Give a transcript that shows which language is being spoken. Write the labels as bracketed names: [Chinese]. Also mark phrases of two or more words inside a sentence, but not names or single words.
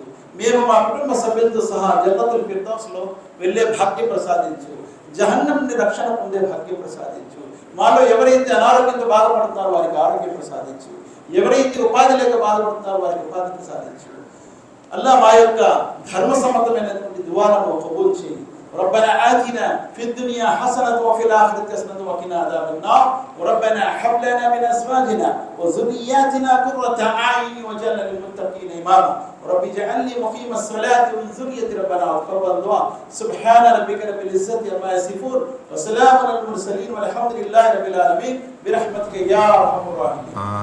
[Telugu] మేము మా కుటుంబ సభ్యులతో సహా జన్నతుల్ ఫిర్దౌస్లో వెళ్ళే భాగ్యం ప్రసాదించు. జహన్నం నుండి రక్షణ పొందే భాగ్యం ప్రసాదించు. మాలో ఎవరైతే అనారోగ్యంతో బాధపడుతున్నారో వారికి ఆరోగ్యం ప్రసాదించు. ఎవరైతే ఉపాధి లేక బాధపడుతున్నారో వారికి ఉపాధి ప్రసాదించు. అల్లాహ్ మా యొక్క ధర్మసమ్మతమైనటువంటి దుఆలను కబూల్ చేయి. [Arabic] ربنا آتنا في الدنيا حسنة وفي الآخرة حسنة وقنا عذاب النار وربنا هب لنا من أزواجنا وذرياتنا قرة أعين واجعلنا للمتقين إماما رب اجعلني مقيم الصلاة ومن ذريتي ربنا وتقبل دعاء سبحان ربك رب العزة عما يصفون وسلام على المرسلين والحمد لله رب العالمين برحمتك يا أرحم الراحمين.